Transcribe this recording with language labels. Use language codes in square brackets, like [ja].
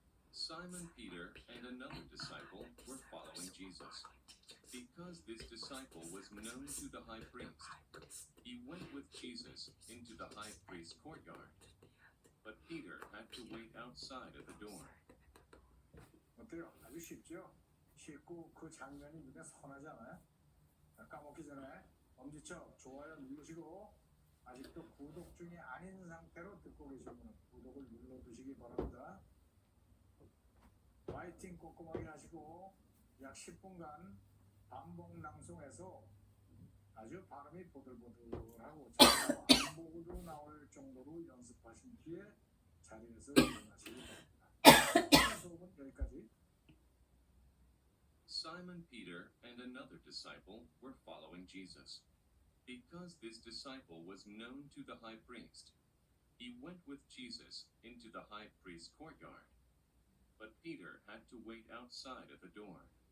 [en] Simon Peter and another disciple were following Jesus. Because this disciple was known to the high priest, he went with Jesus into the high priest's courtyard. But Peter had to wait outside at the door. [ko] 어때요? 아주 쉽죠? 쉽고 그 장면이 눈에 선하지 않아요? 까먹기 전에 엄지척 좋아요 누르시고 아직도 구독 중이 아닌 상태로 듣고 계시면 구독을 눌러두시기 바랍니다. 화이팅 꼼꼼하게 하시고 약 10분간 반복 낭송해서 아주 발음이 보들보들하고 자꾸 안 보고도 나올 정도로 연습하신 뒤에 자리에서 일어나시기 바랍니다. 수업은 여기까지. [en] Simon Peter and another disciple were following Jesus. Because this disciple was known to the high priest, he went with Jesus into the high priest's courtyard. But Peter had to wait outside at the door.